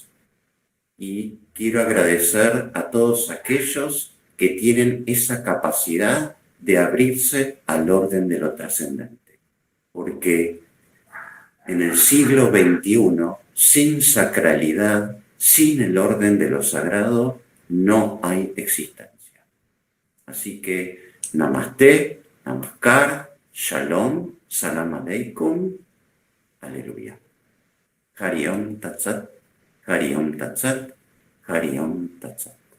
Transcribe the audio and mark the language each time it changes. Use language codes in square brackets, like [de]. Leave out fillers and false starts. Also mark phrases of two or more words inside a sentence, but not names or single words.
[es] Y quiero agradecer a todos aquellos que tienen esa capacidad de abrirse al orden de lo trascendente. Porque en el siglo XXI, sin sacralidad, sin el orden de lo sagrado, no hay existencia. Así que, namaste, namaskar, shalom, [ar] سلام عليكم, [es] aleluya. [sa] हरि ॐ तत् सत्, हरि ॐ तत् सत्, हरि ॐ तत् सत्.